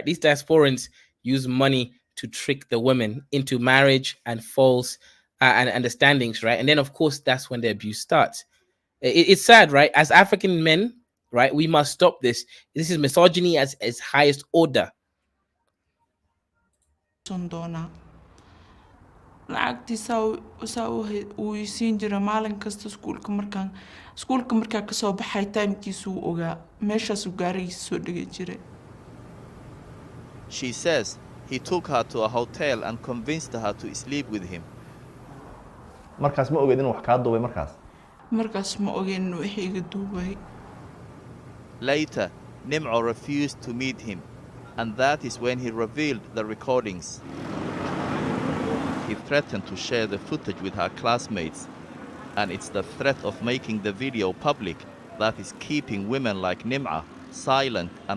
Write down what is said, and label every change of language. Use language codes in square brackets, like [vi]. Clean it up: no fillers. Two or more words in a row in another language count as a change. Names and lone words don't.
[en] These diasporans use money to trick the women into marriage and false understandings, right? And then, of course, that's when the abuse starts. It's sad, right? As African men, right? We must stop this. This is misogyny as its highest order. [so] lacagtiisa uu isiin jira maalin kasta iskuulka markaa kasoo baxay timekiisu uu ogaa meeshaasuu gaarigiisa soo dhigi jiray. [en] She says he took her to a hotel and convinced her to sleep with him. [so] markaas ma ogeed inuu wax kaa duubay markaas ma ogeyn inuu wax iga duubay. [en] Later, Nimco refused to meet him, and that is when he revealed the recordings. He threatened to share the footage with her classmates, and it's the threat of making the video public that is keeping women like Nimca silent and